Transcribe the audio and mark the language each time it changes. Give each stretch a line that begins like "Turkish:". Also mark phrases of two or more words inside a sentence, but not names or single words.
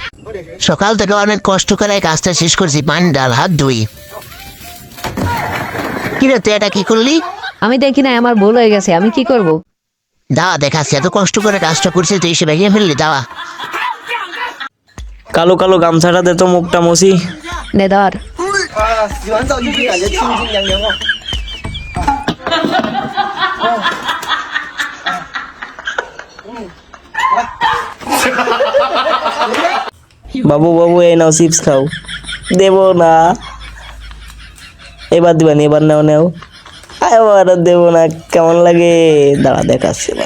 Bangla: সকাল থেকে অনেক কষ্ট করে কাজটা শেষ করছি, পানি ডাল, হাত ধুই। কিরে তুই এটা কি করলি? আমি দেখি না, আমার ভুল হয়ে গেছে, আমি কি করব? দাওয়া দেখাচ্ছি, এত কষ্ট করে কাজটা করছিস তুই, এসে ভেঙে ফেললি। দাওয়া। কালো কালো গামছাটা দে তো, মুখটা মুছি। নে ধর।
Chinese: 洗完澡就感觉清清凉凉哦。
Bangla: বাবু বাবু এই নাও চিপস খাও। দেব না, এবার দিবানি, এবার নাও নাও। এবার দেব না, কেমন লাগে দাঁড়া দেখাচ্ছি এবার।